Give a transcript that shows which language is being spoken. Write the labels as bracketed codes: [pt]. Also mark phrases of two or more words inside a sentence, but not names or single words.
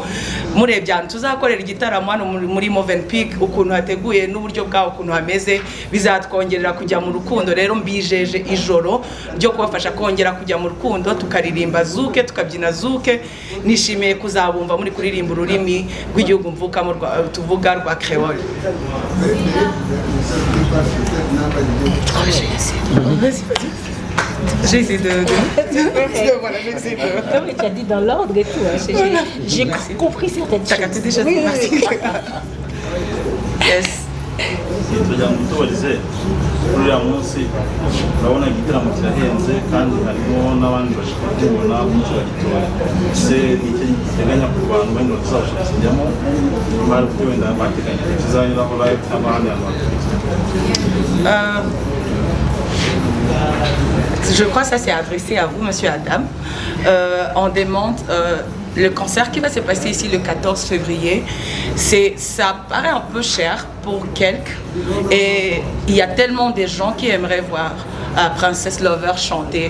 [rw] Murebye ahantu tuzakorera igitaramo hano muri Movenpick, ukuntu hateguye n'uburyo bwaho ukuntu hameze, bizatwongerera kujya mu rukundo. Rero mbijeje ijoro ryo kubafasha kongera kujya mu rukundo, tukaririmba zuke, tukabyina zuke. Nishimiye kuzabumva muri kuririmba ururimi rw'igihugu mvukamo tuvuga rwa Creole. [fr] J'ai essayé de... Voilà, j'ai essayé de... Non, mais tu as dit dans l'ordre et tout. J'ai compris certaines choses. T'as capté des choses. Yes. [rw] kugira ngo tubarize kuri uriya munsi urabona igitaramo kirahenze kandi harimo n'abandi bashaka kubona benshi bagitoye. Se nicyo giteganya ku bantu bane bazabasha kujyamo, bari kujya wenda bateganya kizanyuraho live n'abandi bantu. [fr] Je crois que ça c'est adressé à vous, Monsieur Adam. On demande le concert qui va se passer ici le 14 février. Ça paraît un peu cher pour quelques, et il y a tellement de gens qui aimeraient voir Princess Lover chanter.